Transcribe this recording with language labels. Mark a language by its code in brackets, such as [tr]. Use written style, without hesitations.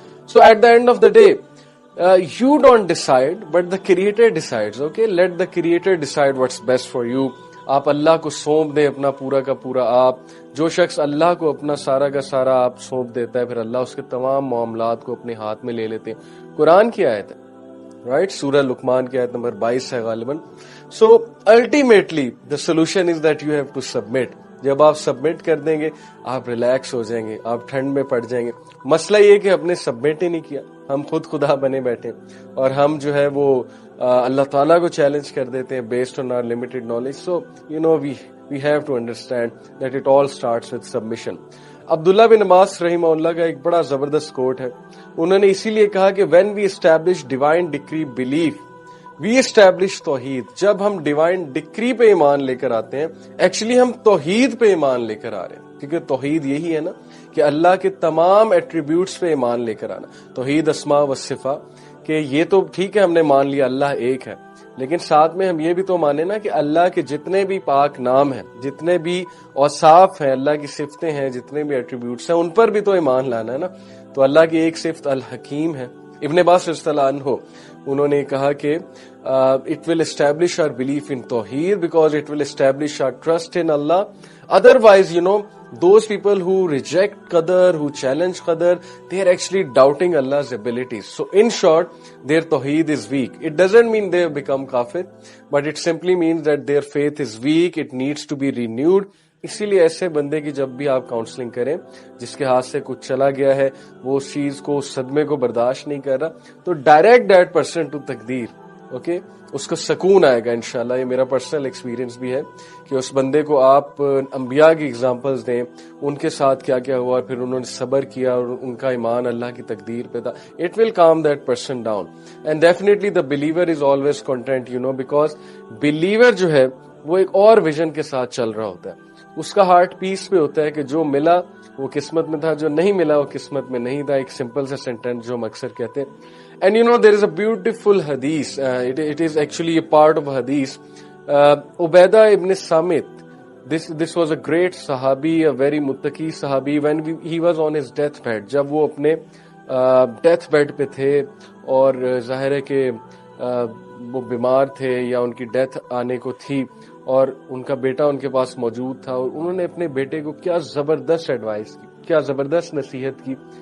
[en] So at the end of the day, you don't decide, but the Creator decides. Okay, let the Creator decide what's best for you. [ur] آپ اللہ کو سونپ دیں اپنا پورا کا پورا. آپ جو شخص اللہ کو اپنا سارا کا سارا آپ سونپ دیتا ہے، پھر اللہ اس کے تمام معاملات کو اپنے ہاتھ میں لے لیتے ہیں. قرآن کی آیت ہے، رائٹ، سورہ لقمان کی آیت نمبر 22 ہے غالباً. [en] So ultimately the solution is that you have to submit. [ur] جب آپ سبمٹ کر دیں گے آپ ریلیکس ہو جائیں گے، آپ ٹھنڈ میں پڑ جائیں گے. مسئلہ یہ کہ ہم نے سبمٹ ہی نہیں کیا، ہم خود خدا بنے بیٹھے اور ہم جو ہے وہ اللہ تعالیٰ کو چیلنج کر دیتے ہیں based on our limited knowledge. [en] So you know we have to understand that it all starts with submission. [ur] عبداللہ بن عباس رحمہ اللہ کا ایک بڑا زبردست کوٹ ہے. انہوں نے اسی لیے کہا کہ [en] When we establish divine decree belief we establish توحید. [ur] جب ہم ڈیوائن ڈکری پہ ایمان لے کر آتے ہیں، ایکچولی ہم توحید پہ ایمان لے کر آ رہے ہیں، کیونکہ توحید یہی ہے نا کہ اللہ کے تمام ایٹریبیوٹس پہ ایمان لے کر آنا. توحید اسماء و صفات، کہ یہ تو ٹھیک ہے ہم نے مان لیا اللہ ایک ہے، لیکن ساتھ میں ہم یہ بھی تو مانے نا کہ اللہ کے جتنے بھی پاک نام ہیں، جتنے بھی اوصاف ہیں، اللہ کی صفتیں ہیں، جتنے بھی ایٹریبیوٹس ہیں، ان پر بھی تو ایمان لانا ہے نا. تو اللہ کی ایک صفت الحکیم ہے. ابن عباس رضی اللہ عنہ انہوں نے کہا کہ [en] it will establish our belief in Tawheed because it will establish our trust in Allah. Otherwise, you know, those people who reject Qadar, who challenge Qadar, they are actually doubting Allah's abilities. So in short, their Tawheed is weak. It doesn't mean they have become kafir, but it simply means that their faith is weak. It needs to be renewed. [ur] اسی لیے ایسے بندے کی جب بھی آپ counselling کریں جس کے ہاتھ سے کچھ چلا گیا ہے، وہ اس چیز کو، اس صدمے کو برداشت نہیں کر رہا، تو [en] Direct that person to تقدیر. [ur] اوکے، اس کو سکون آئے گا انشاءاللہ. یہ میرا پرسنل ایکسپیرینس بھی ہے کہ اس بندے کو آپ انبیاء کی ایگزامپلز دیں، ان کے ساتھ کیا کیا ہوا، پھر انہوں نے صبر کیا اور ان کا ایمان اللہ کی تقدیر پہ تھا. [en] It will calm that person down. And definitely the believer is always content, you know, because believer [ur] جو ہے وہ ایک اور ویژن کے ساتھ چل رہا ہوتا ہے. اس کا ہارٹ پیس پہ ہوتا ہے کہ جو ملا وہ قسمت میں تھا، جو نہیں ملا وہ قسمت میں نہیں تھا. ایک سمپل سا سینٹینس جو ہم اکثر کہتے ہیں. [en] And you know there is a beautiful حدیث، it is actually a part of حدیث. عبیدہ ابن سامت، this was a great صحابی، a very متقی صحابی. when he was on his death bed، [ur] جب وہ اپنے ڈیتھ بیڈ پہ تھے اور ظاہر ہے کہ وہ بیمار تھے یا ان کی ڈیتھ آنے کو تھی اور ان کا بیٹا ان کے پاس موجود تھا، اور انہوں نے اپنے بیٹے کو کیا زبردست ایڈوائس کی، کیا زبردست نصیحت کی،